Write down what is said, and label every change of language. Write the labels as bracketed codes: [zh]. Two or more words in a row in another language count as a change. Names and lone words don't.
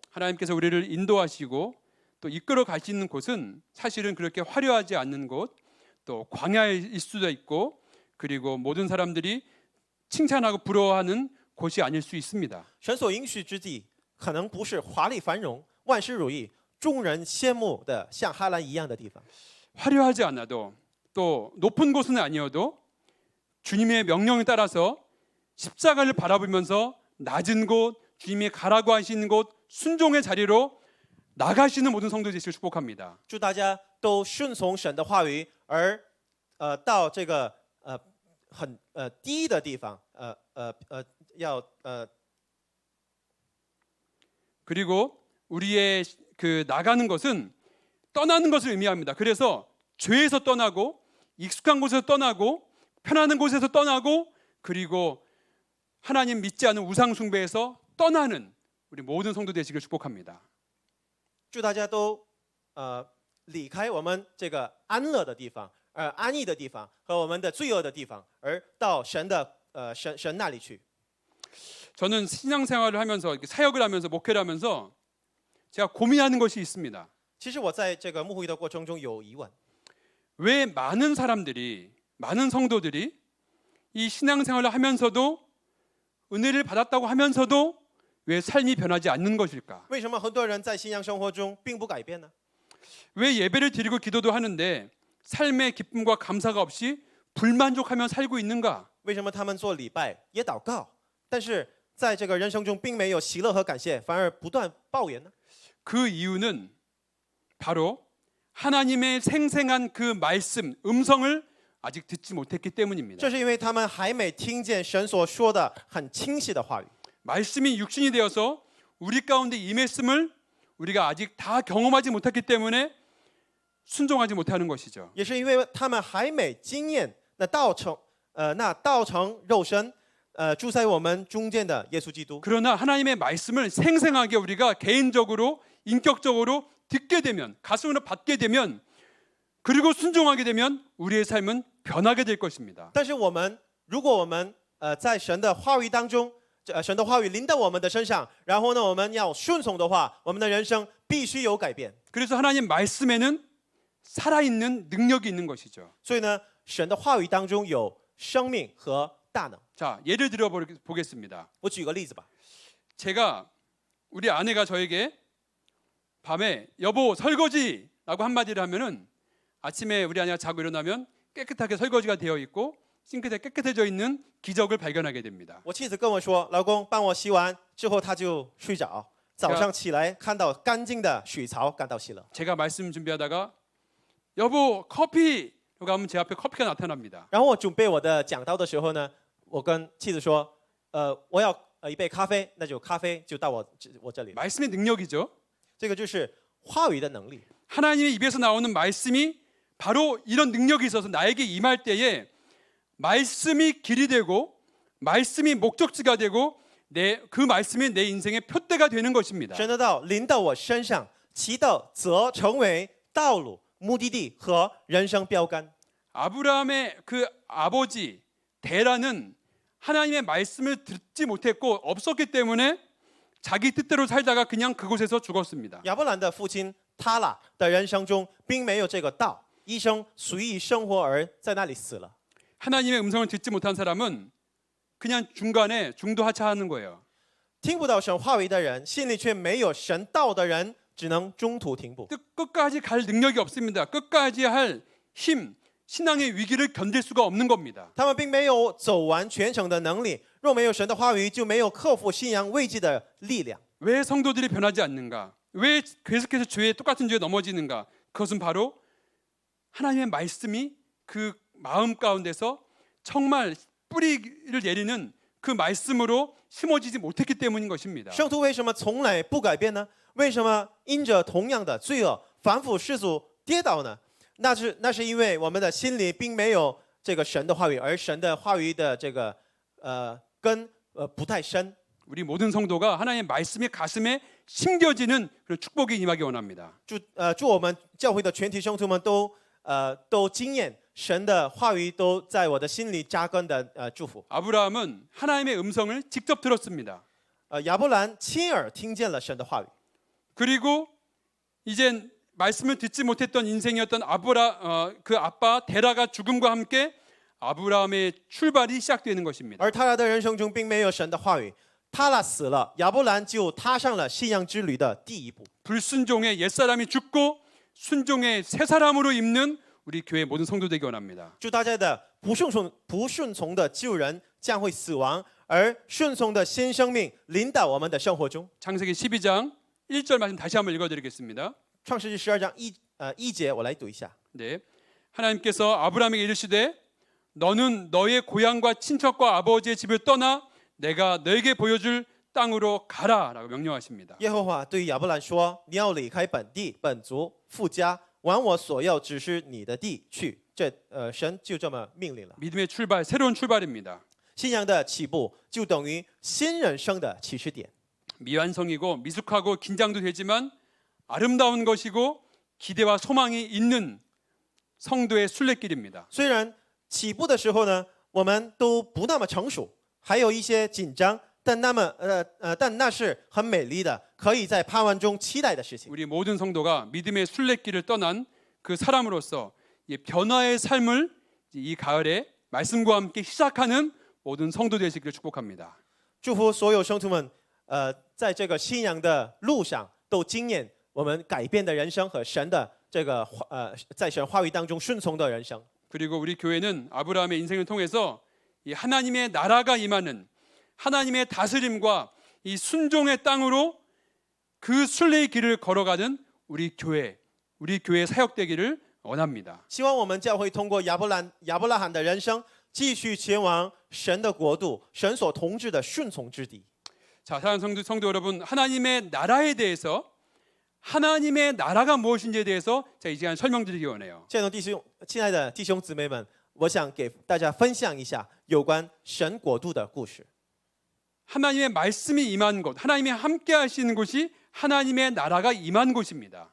[ko] 하나님께서 우리를 인도하시고 또 이끌어 가시는 곳은 사실은 그렇게 화려하지 않는 곳, 또 광야일 수도 있고 그리고 모든 사람들이 칭찬하고 부러워하는 곳이 아닐 수 있습니다. [zh] 神所应许之地可能不是华丽繁荣、万事如意、众人羡慕的像哈兰一样的地方。 [ko] 화려하지 않아도 또 높은 곳은 아니어도 주님의 명령에 따라서 십자가를 바라보면서 낮은 곳, 주님이 가라고 하시는 곳 순종의 자리로 나가시는 모든 성도 되시길 축복합니다. [zh] 祝大家都顺从神的话语，而到这个很低的地方，要 [ko] 그리고 우리의 그 나가는 것은 떠나는 것을 의미합니다. 그래서 죄에서 떠나고 익숙한 곳에서 떠나고 편안한 곳에서 떠나고 그리고 하나님 믿지 않은 우상 숭배에서 떠나는 우리 모든 성도 되시길 축복합니다. [zh] 祝大家都离开我们这个安乐的地方，安逸的地方和我们的罪恶的地方，而到神那里去。 [ko] 저는 신앙생활을 하면서 사역을 하면서 목회를 하면서 제가 고민하는 것이 있습니다. [zh] 其实我在这个牧会的过程中有疑问， [ko] 왜 많은 사람들이 많은 성도들이 이 신앙생활을 하면서도 은혜를 받았다고 하면서도 왜 삶이 변하지 않는 것일까? [zh] 为什么很多人在信仰生活中并不改变呢？ [ko] 왜 예배를 드리고 기도도 하는데 삶의 기쁨과 감사가 없이 불만족하며 살고 있는가? [zh] 为什么他们做礼拜也祷告，但是在这个人生中并没有喜乐和感谢，反而不断抱怨呢？ [ko] 그 이유는 바로 하나님의 생생한 그 말씀, 음성을 아직 듣지 못했기 때문입니다. [zh] 这是因为他们还没听见神所说的很清晰的话语。 [ko] 말씀이 육신이 되어서 우리 가운데 임했음을 우리가 아직 다 경험하지 못했기 때문에 순종하지 못하는 것이죠. [zh] 也是因为他们还没经验那道成肉身，住在我们中间的耶稣基督。 [ko] 그러나 하나님의 말씀을 생생하게 우리가 개인적으로 인격적으로 듣게 되면 가슴으로 받게 되면 그리고 순종하게 되면 우리의 삶은 변하게 될 것입니다. [zh] 但是如果我们在神的话语当中，神的话语临到我们的身上，然后呢，我们要顺从的话，我们的人生必须有改变。 [ko] 그래서 하나님 말씀에는 살아있는 능력이 있는 것이죠. [zh] 所以呢，神的话语当中有生命和大能。 [ko] 자, 예를 들어 보겠습니다. [zh] 我举个例子吧， [ko] 제가 우리 아내가 저에게 밤에 여보 설거지라고 한마디를 하면은 아침에 우리 아내가 자고 일어나면 깨끗하게 설거지가 되어 있고 싱크대 깨끗해져 있는 기적을 발견하게 됩니다. [zh] 我妻子跟我说：“老公，帮我洗完之后，他就睡着。早上起来看到干净的水槽，感到喜乐。 [ko] 제가 말씀 준비하다가 여보 커피 라고 하면 제 앞에 커피가 나타납니다. [zh] 然后我准备我的讲道的时候呢，我跟妻子说：“我要一杯咖啡，那就咖啡就到我这里。 [ko] 말씀의 능력이죠. [zh] 这个就是话语的能力。 [ko] 하나님의 입에서 나오는 말씀이 바로 이런 능력이 있어서 나에게 임할 때에 말씀이 길이 되고 말씀이 목적지가 되고 그 말씀이 내 인생의 표대가 되는 것입니다. [zh] 神的道临到我身上，其道则成为道路、目的地和人生标杆。 [ko] 아브라함의 그 아버지 데라는 하나님의 말씀을 듣지 못했고 없었기 때문에 자기 뜻대로 살다가 그냥 그곳에서 죽었습니다. [zh] 亚伯兰的父亲他拉的人生中并没有这个道，一生随意生活而在那里死了。 [ko] 하나님의 음성을 듣지 못한 사람은 그냥 중간에 중도하차하는 거예요. [zh] 听不到神话语的人，心里却没有神道的人，只能中途停步。 [ko] 끝까지 갈 능력이 없습니다. 끝까지 할 힘, 신앙의 위기를 견딜 수가 없는 겁니다. [zh] 他们并没有走完全程的能力，若没有神的话语，就没有克服信仰危机的力量。 [ko] 왜 성도들이 변하지 않는가? 왜 계속해서 똑같은 죄에 넘어지는가? 그것은 바로 하나님의 말씀이 그 마음 가운데서 정말 뿌리를 내리는 그 말씀으로 심어지지 못했기 때문인 것입니다. [zh] 圣徒为什么从来不改变呢？为什么因着同样的罪恶反复世俗跌倒呢？那是因为我们的心里并没有这个神的话语，而神的话语的这个根不太深。 [ko] 우리 모든 성도가 하나님의 말씀이 가슴에 심겨지는 그런 축복이 임하기 원합니다. [zh] 祝我们教会的全体圣徒们都经验神的话语都在我的心里扎根的祝福。 [ko] 아브라함은 하나님의 음성을 직접 들었습니다. [zh] 亚伯兰亲耳听见了神的话语， [ko] 그리고 이젠 말씀을 듣지 못했던 인생이었던 그 아빠 데라가 죽음과 함께 아브라함의 출발이 시작되는 것입니다. [zh] 而他俩的人生中并没有神的话语，他俩死了，亚伯兰就踏上了信仰之旅的第一步。 [ko] 불순종의 옛사람이 죽고 순종의 새 사람으로 입는 우리 교회 모든 성도 되기 원합니다. [zh] 祝大家的不顺从的旧人将会死亡，而顺从的新生命临到我们的生活中。 [ko] 창세기 12장 1절 말씀 다시 한번 읽어드리겠습니다. [zh] 创世纪12章一节，我来读一下。 [ko] 네, 하나님께서 아브라함에게 이르시되 너는 너의 고향과 친척과 아버지의 집을 떠나 내가 너에게 보여줄 땅으로 가라라고 명령하십니다. [zh] 耶和华对亚伯兰说：“你要离开本地、本族、父家，往我所要指示你的地去。” 神就这么命令了。 [ko] 믿음의 출발, 새로운 출발입니다. [zh] 信仰的起步就等于新人生的起始点。 [ko] 미완성이고 미숙하고 긴장도 되지만 아름다운 것이고 기대와 소망이 있는 성도의 순례길입니다. [zh] 虽然起步的时候呢，我们都不那么成熟，还有一些紧张，但那是很美丽的，可以在盼望中期待的事情。 [ko] 우리 모든 성도가 믿음의 순례길을 떠난 그 사람으로서 이 변화의 삶을 이 가을에 말씀과 함께 시작하는 모든 성도 되시기를 축복합니다. [zh] 祝福所有圣徒们，在这个信仰的路上都经验我们改变的人生和神的这个在神话语当中顺从的人生。 [ko] 그리고 우리 교회는 아브라함의 인생을 통해서 이 하나님의 나라가 임하는 하나님의 다스림과 이 순종의 땅으로 그 순례의 길을 걸어가는 우리 교회의 사역되기를 원합니다. [zh] 希望我们教会通过亚伯拉罕的人生，继续前往神的国度，神所统治的顺从之地。 [ko] 자, 사랑하는 성도 여러분, 하나님의 나라에 대해서 하나님의 나라가 무엇인지에 대해서 이 시간 설명드리기 원해요. [zh] 亲爱的弟兄姊妹们，我想给大家分享一下有关神国度的故事。 [ko] 하나님의 말씀이 임한 곳, 하나님이 함께 하시는 곳이 하나님의 나라가 임한 곳입니다.